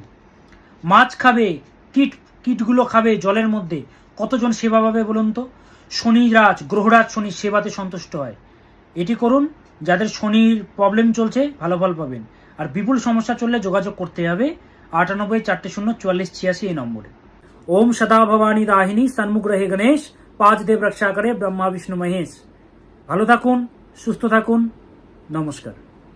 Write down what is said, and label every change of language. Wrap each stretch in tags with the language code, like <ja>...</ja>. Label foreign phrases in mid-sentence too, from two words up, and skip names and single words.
<bn>মাছ খাবে, কীটগুলো খাবে জলের মধ্যে, কতজন সেবা পাবে বলুন তো। শনিরাজ, গ্রহরাজ শনির সেবাতে সন্তুষ্ট হয়। এটি করুন, যাদের শনির প্রবলেম চলছে ভালো ফল পাবেন। আর বিপুল সমস্যা চললে যোগাযোগ করতে হবে 98404486 এই নম্বরে।</bn> <hi>ओम सदा भवानी दाहिनी सन्मुख रहे गणेश, 5 देव रक्षा करे ब्रह्मा विष्णु महेश।</hi> <bn>ভালো থাকুন, সুস্থ থাকুন, নমস্কার।</bn>